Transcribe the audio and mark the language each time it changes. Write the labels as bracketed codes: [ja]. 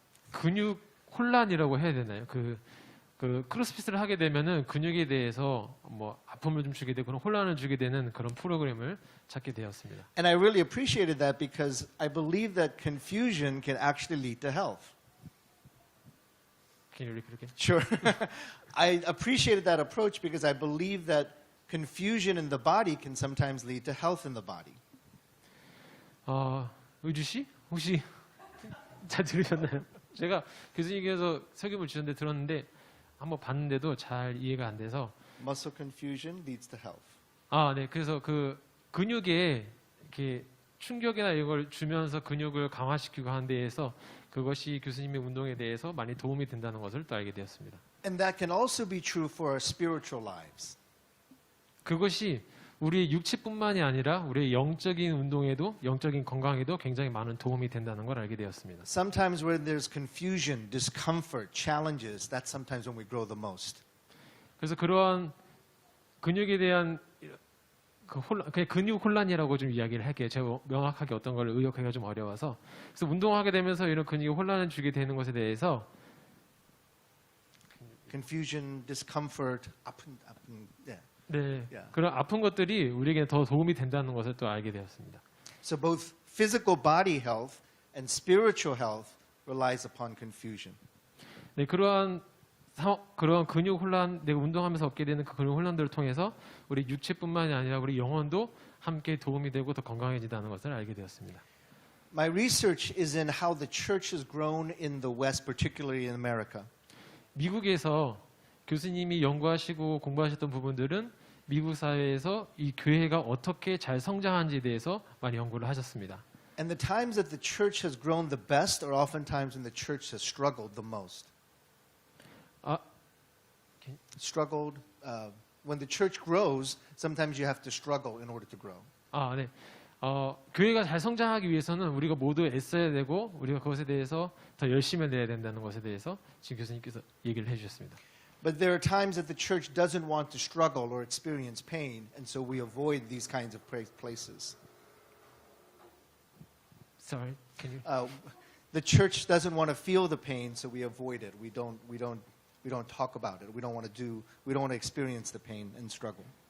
[ko] 근육 혼란이라고 해야 되나요? 그 크로스핏을 하게 되면은 근육에 대해서 뭐 아픔을 좀 주게 되고 그런 혼란을 주게 되는 그런 프로그램을 찾게 되었습니다. [en] And I really appreciated that because I believe that confusion can actually lead to health. Can you repeat again? Sure. I appreciated that approach because I believe that confusion in the body can sometimes lead to health in the body. [ko] 의주 씨 혹시 잘 들으셨나요? 제가 교수님께서 설교를 주셨는데 들었는데 한번 봤는데도 잘 이해가 안 돼서 [en] Muscle confusion leads to health. [ko] 네. 그래서 그 근육에 이렇게 충격이나 이걸 주면서 근육을 강화시키고 하는 데에서 그것이 교수님의 운동에 대해서 많이 도움이 된다는 것을 또 알게 되었습니다. [en] And that can also be true for our spiritual lives. [ko] 그것이 우리 육체뿐만이 아니라 우리의 영적인 운동에도 영적인 건강에도 굉장히 많은 도움이 된다는 걸 알게 되었습니다. [en] Sometimes when there's confusion, discomfort, challenges, that's sometimes when we grow the most. [ko] 그래서 그러한 근육에 대한 그냥 근육 혼란이라고 좀 이야기를 할게요. 제가 명확하게 어떤 걸 의역하기가 좀 어려워서. 그래서 운동하게 되면서 이런 근육에 혼란을 주게 되는 것에 대해서 [en] Confusion, discomfort, [ko] 아픈, [en] yeah. [ko] 네, [en] Yeah. [ko] 그런 아픈 것들이 우리에게 더 도움이 된다는 것을 또 알게 되었습니다. [en] So both physical body health and spiritual health relies upon confusion. [ko] 네, 그러한 근육 혼란, 내가 운동하면서 얻게 되는 그 근육 혼란들을 통해서 우리 육체뿐만이 아니라 우리 영혼도 함께 도움이 되고 더 건강해진다는 것을 알게 되었습니다. [en] My research is in how the church has grown in the West, particularly in America. [ko] 미국에서 교수님이 연구하시고 공부하셨던 부분들은 미국 사회에서 이 교회가 어떻게 잘 성장한지에 대해서 많이 연구를 하셨습니다. [en] And the times that the church has grown the best are oftentimes when the church has struggled the most. Struggled. When the church grows, sometimes you have to struggle in order to grow. [ko] 네. 교회가 잘 성장하기 위해서는 우리가 모두 애써야 되고 우리가 그것에 대해서 더 열심히 내야 된다는 것에 대해서 지금 교수님께서 얘기를 해주셨습니다. [en] But there are times that the church doesn't want to struggle or experience pain, and so we avoid these kinds of places. Sorry, can you? The church doesn't want to feel the pain, so we avoid it. We don't talk about it. We don't want to experience the pain and struggle.